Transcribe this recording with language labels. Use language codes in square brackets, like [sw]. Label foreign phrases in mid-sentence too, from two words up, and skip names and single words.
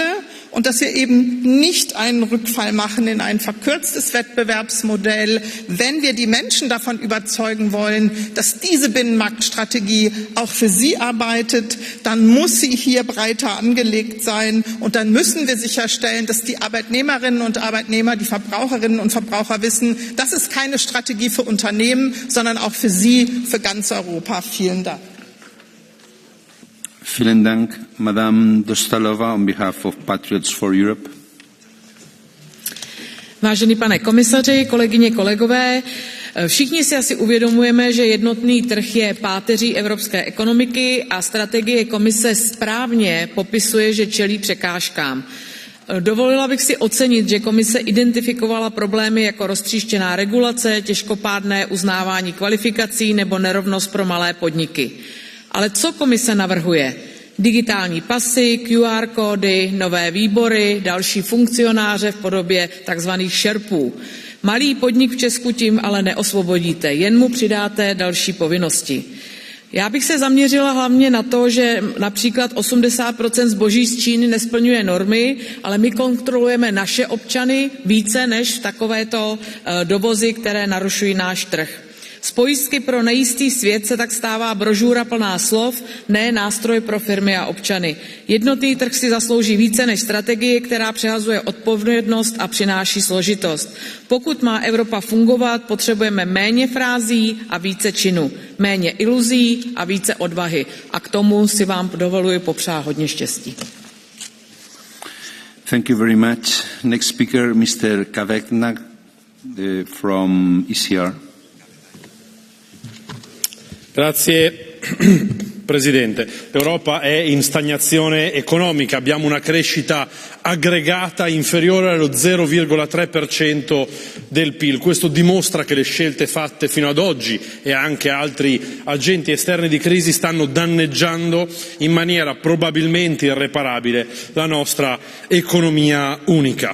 [de] Und dass wir eben nicht einen Rückfall machen in ein verkürztes Wettbewerbsmodell, wenn wir die Menschen davon überzeugen wollen, dass diese Binnenmarktstrategie auch für sie arbeitet, dann muss sie hier breiter angelegt sein und dann müssen wir sicherstellen, dass die Arbeitnehmerinnen und Arbeitnehmer, die Verbraucherinnen und Verbraucher wissen, das ist keine Strategie für Unternehmen, sondern auch für sie, für ganz Europa. Vielen Dank. Vielen Dank, Madame Dostálova, [en] on behalf of Patriots for Europe. [cs] Vážený pane komisaři, kolegyně, kolegové, všichni si asi uvědomujeme, že jednotný trh je páteří evropské ekonomiky a strategie komise správně popisuje, že čelí překážkám. Dovolila bych si ocenit, že komise identifikovala problémy jako roztříštěná regulace, těžkopádné uznávání kvalifikací nebo nerovnost pro malé podniky. Ale co komise navrhuje? Digitální pasy, QR kódy, nové výbory, další funkcionáře v podobě tzv. šerpů. Malý podnik v Česku tím ale neosvobodíte, jen mu přidáte další povinnosti. Já bych se zaměřila hlavně na to, že například 80% zboží z Číny nesplňuje normy, ale my kontrolujeme naše občany více než takovéto dovozy, které narušují náš trh. Z pojistky pro nejistý svět se tak stává brožura plná slov, ne nástroj pro firmy a občany. Jednotný trh si zaslouží více než strategie, která přehazuje odpovědnost a přináší složitost. Pokud má Evropa fungovat, potřebujeme méně frází a více činů, méně iluzí a více odvahy. A k tomu si vám dovoluji popřát hodně štěstí. [en] Thank you very much. Next speaker, Mr. Kavekna from ECR. [it] Grazie Presidente. L'Europa è in stagnazione economica, abbiamo una crescita aggregata inferiore allo 0,3% del PIL. Questo dimostra che le scelte fatte fino ad oggi e anche altri agenti esterni di crisi stanno danneggiando in maniera probabilmente irreparabile la nostra economia unica.